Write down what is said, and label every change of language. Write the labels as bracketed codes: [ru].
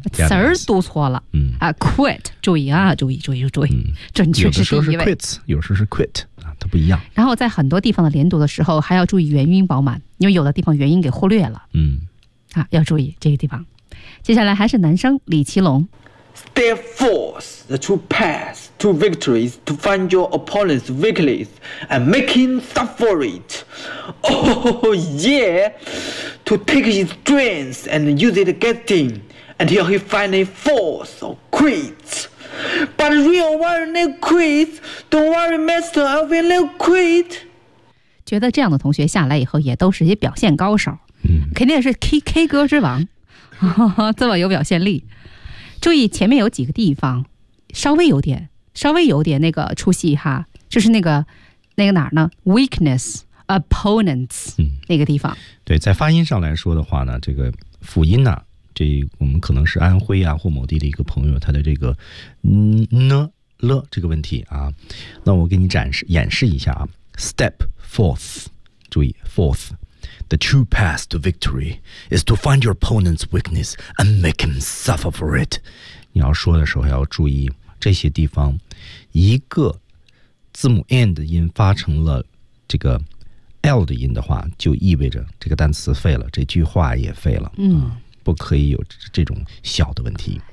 [zh] 词儿读错了。嗯啊 ，quit， 注意啊，注意，准确是第一位。有的时候是 quit， 有时候是 quit 啊，它不一样。然后在很多地方的连读的时候，还要注意元音饱满，因为有的地方元音给忽略了。嗯，啊，要注意这个地方。接下来还是男生李奇龙。 [en] Step forth, the true path to victory is to find your opponent's weakness and make him suffer it. Oh yeah, to take his strength and use it against him until he finally falls or quits. But real warrior quits. Don't worry, master, I will not quit. [zh] 觉得这样的同学下来以后也都是一些表现高手，肯定是 K歌之王，这么有表现力。注意前面有几个地方稍微有点那个出戏哈，就是那个哪儿呢 [en] weakness opponents、 [zh] 那个地方。对，在发音上来说的话呢，这个辅音呢、这我们可能是安徽啊或某地的一个朋友，他的这个呢了这个问题啊，那我给你演示一下啊。 [en] step forth， [zh] 注意 [en] forth。 The true path to victory is to find your opponent's weakness and make him suffer for it. [zh] 你要说的时候要注意这些地方，一个字母 n 的音发成了这个 l 的音的话，就意味着这个单词废了，这句话也废了。嗯，不可以有这种小的问题。